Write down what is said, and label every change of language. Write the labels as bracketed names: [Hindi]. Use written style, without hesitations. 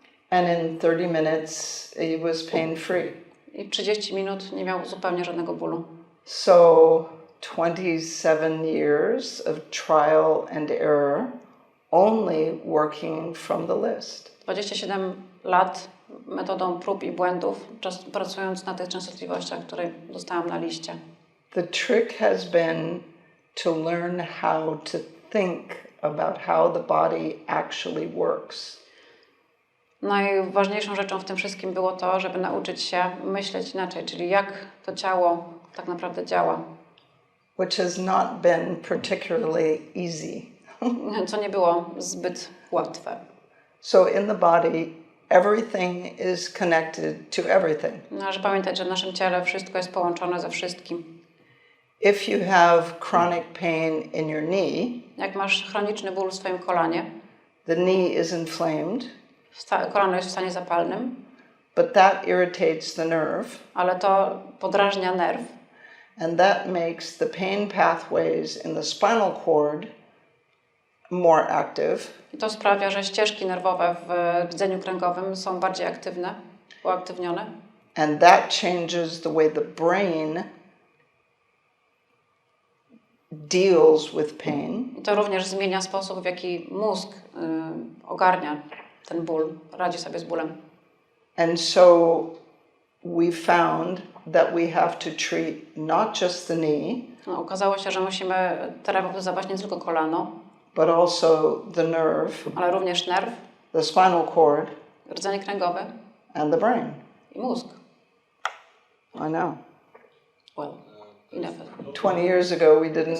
[English] And in 30 minutes, he was pain-free. [Polish] I 30 minut nie miał zupełnie żadnego bólu. [English] So 27 years of trial and error, only working from the list. [Polish] 27 lat metodą prób i błędów, pracując na tych częstotliwościach, które dostałam na liście. [English] The trick has been to learn how to think about how the body actually works. [Polish] Najważniejszą rzeczą w tym wszystkim było to, żeby nauczyć się myśleć inaczej, czyli jak to ciało tak naprawdę działa. [English] Which has not been particularly easy. [Polish] Co nie było zbyt łatwe. [English] So in the body, everything is connected to everything. [Polish] Należy pamiętać, że w naszym ciele wszystko jest połączone ze wszystkim. [English] If you have chronic pain in your knee, [Polish] Jak masz chroniczny ból w swoim kolanie, [English] the knee is inflamed, [Polish] kolano jest w stanie zapalnym, [English] but that irritates the nerve, [Polish] ale to podrażnia nerw [English] and that makes the pain pathways in the spinal cord more active. [Polish] i to sprawia, że ścieżki nerwowe w rdzeniu kręgowym są bardziej aktywne, uaktywnione. [English] And that changes the way the brain deals with pain. [Polish] I to również zmienia sposób, w jaki mózg ogarnia ten ból, radzi sobie z bólem. [English] And so we found that we have to treat not just the knee, [Polish] No, okazało się, że musimy terapeutyzować nie tylko kolano, [English] but also the nerve, [Polish] ale również nerw, [English] the spinal cord, [Polish] rdzenie kręgowe [English] and the brain. [Polish] i mózg. [English] I know. Well, enough. 20 years ago we didn't